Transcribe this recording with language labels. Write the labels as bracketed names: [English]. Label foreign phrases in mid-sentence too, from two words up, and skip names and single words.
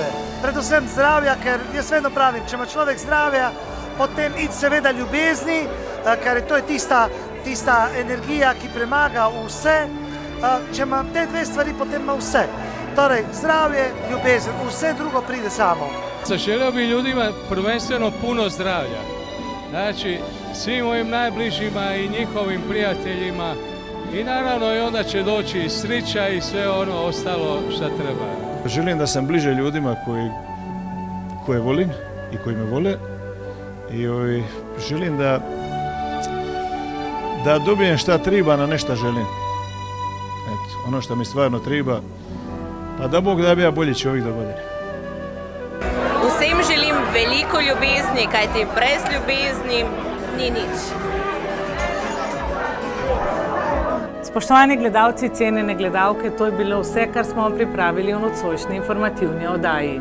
[Slovenian] Predvsem zdravja, ker jaz vedno pravim, če ima človek zdravja, potem id seveda ljubezni, ker to je tista energija, ki premaga vse. Če ima te dve stvari, potem ima vse. Torej, zdravje, ljubezen, vse drugo pride samo. [Croatian] Zaželio bi ljudima prvenstveno puno zdravlja. Znači, svim mojim najbližima i njihovim prijateljima. I naravno i onda će doći i sreća i sve ono ostalo što treba. Želim da sam bliže ljudima koje volim i koji me vole. I želim da dobijem šta treba na nešto želim. Eto, ono što mi stvarno treba. Pa da Bog da bi ja bolji čovjek do godine. [Slovenian] Vsem želim veliko ljubezni, kajti brez ljubezni ni nič. Spoštovani gledalci, cenjene gledalke, to je bilo vse, kar smo vam pripravili v nocojšnji informativni oddaji.